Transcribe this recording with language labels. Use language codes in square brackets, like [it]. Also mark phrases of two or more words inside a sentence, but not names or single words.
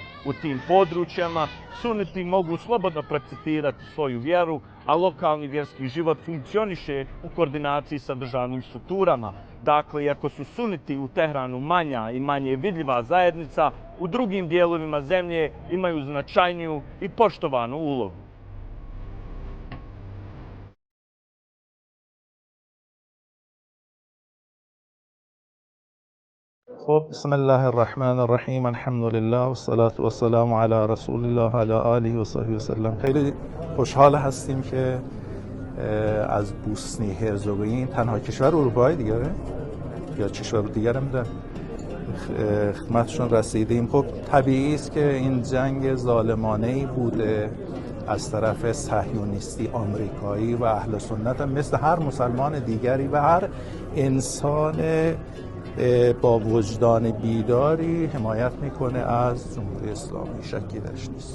[bs] U tim područjama suniti mogu slobodno prakticirati svoju vjeru, a lokalni vjerski život funkcioniše u koordinaciji sa državnim strukturama. Dakle, iako su suniti u Tehranu manja i manje vidljiva zajednica, u drugim dijelovima zemlje imaju značajniju i poštovanu ulogu. [ar] بسم الله الرحمن الرحیم الحمد لله و الصلاة و السلام علی رسول الله علی آله و صحبه وسلم. [fa] خیلی خوشحال هستیم که از بوسنی هرزگوین تنها کشور اروپایی دیگه یا کشور دیگر هم در خدمتشون رسیدیم. خب طبیعی است که این جنگ ظالمانه‌ای بوده از طرف صهیونیستی آمریکایی و اهل سنت هم مثل هر مسلمان دیگری و هر انسان با وجدان بیداری حمایت میکنه از جمهوری اسلامی، شکی درش نیست.